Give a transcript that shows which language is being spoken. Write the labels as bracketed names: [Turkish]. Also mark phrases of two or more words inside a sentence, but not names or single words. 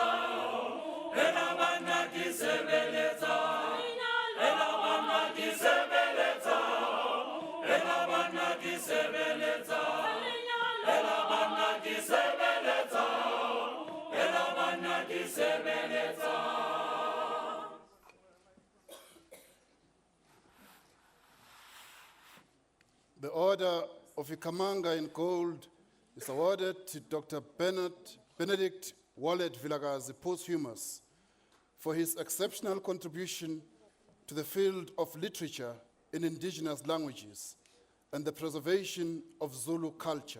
[Southern Sotho] Ela banna ke sebeletsa. Ela banna ke sebeletsa. Ela banna ke sebeletsa. Ela banna ke sebeletsa. Ela banna ke sebeletsa. [English] The Order of Ikamanga in gold is awarded to Dr. Benedict Wallet Vilakazi posthumous for his exceptional contribution to the field of literature in indigenous languages and the preservation of Zulu culture.